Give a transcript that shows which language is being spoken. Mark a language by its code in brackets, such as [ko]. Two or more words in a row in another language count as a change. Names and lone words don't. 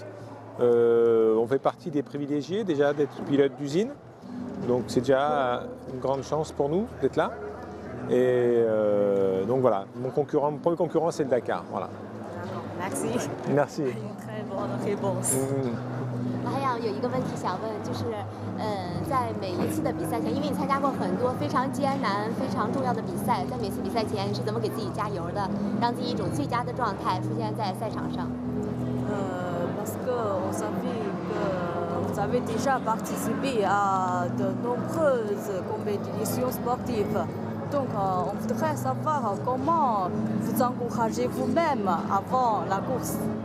[fr] On fait partie des privilégiés déjà d'être pilote d'usine. Donc c'est déjà une grande chance pour nous d'être là. Et donc voilà, mon premier concurrent c'est le Dakar. Voilà. Merci. Merci. Une très bonne réponse. [zh] 还想有一个问题想问，就是，在每一次的比赛前，因为你参加过很多非常艰难、非常重要的比赛，在每次比赛前你是怎么给自己加油的，让自己一种最佳的状态出现在赛场上？ [fr] Parce qu'on savait que vous avez déjà participé à de nombreuses compétitions sportives. Donc on voudrait savoir comment vous encouragez vous-même avant la course.